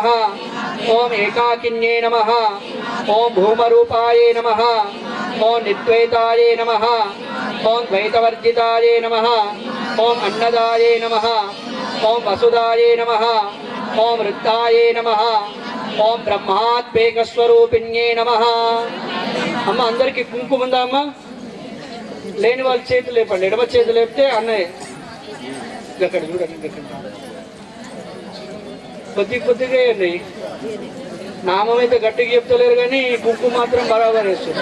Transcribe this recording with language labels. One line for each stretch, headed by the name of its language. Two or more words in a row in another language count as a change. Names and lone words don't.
Sanskrit: ओम एकाकिन्ये नमः। ओम भूमरूपाये नमः। ओम निद्वैताये नमः। ओम द्वैतवर्जिताये नमः। ओम अन्नदाये नमः। ओम वसुदाये नमः। ओम वृद्धाये नमः। ओम ब्रह्मात्मेकस्वरूपिण्ये नमः।
Telugu: అమ్మ అందరికి కుంకుమ ఉందా అమ్మ? లేని వాళ్ళ చేతులు లేపండి. ఎడమ చేతులు లేపితే అన్నయ్య అక్కడ చూడండి. కొద్ది కొద్దిగా వేయండి. నామం అయితే గట్టిగా చెప్తలేరు కానీ కుక్కు మాత్రం బరాబర్ వేస్తుంది.